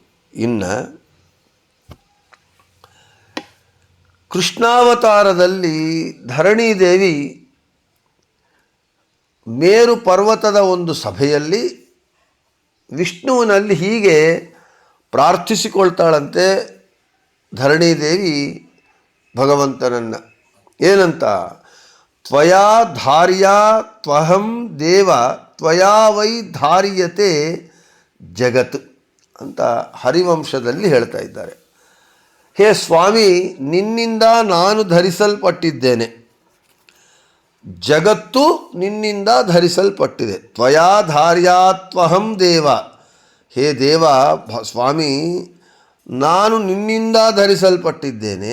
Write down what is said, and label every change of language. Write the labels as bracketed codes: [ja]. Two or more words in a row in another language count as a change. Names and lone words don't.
[kn] ಇನ್ನು ಕೃಷ್ಣಾವತಾರದಲ್ಲಿ ಧರಣೀದೇವಿ ಮೇರು ಪರ್ವತದ ಒಂದು ಸಭೆಯಲ್ಲಿ ವಿಷ್ಣುವಿನಲ್ಲಿ ಹೀಗೆ ಪ್ರಾರ್ಥಿಸಿಕೊಳ್ತಾಳಂತೆ ಧರಣೀದೇವಿ ಭಗವಂತನನ್ನು. ಏನಂತ? [sa] ತ್ವಯಾ ಧಾರ್ಯಾ ತ್ವಹಂ ದೇವ ತ್ವಯಾ ವೈ ಧಾರ್ಯತೆ ಜಗತ್ [kn] ಅಂತ ಹರಿವಂಶದಲ್ಲಿ ಹೇಳ್ತಾ ಇದ್ದಾರೆ. ಹೇ ಸ್ವಾಮಿ, ನಿನ್ನಿಂದ ನಾನು ಧರಿಸಲ್ಪಟ್ಟಿದ್ದೇನೆ, ಜಗತ್ತು ನಿನ್ನಿಂದ ಧರಿಸಲ್ಪಟ್ಟಿದೆ. [sa] ತ್ವಯಾ ಧಾರ್ಯಾ ತ್ವಹಂ ದೇವ, [kn] ಹೇ ದೇವ ಸ್ವಾಮಿ, ನಾನು ನಿನ್ನಿಂದ ಧರಿಸಲ್ಪಟ್ಟಿದ್ದೇನೆ.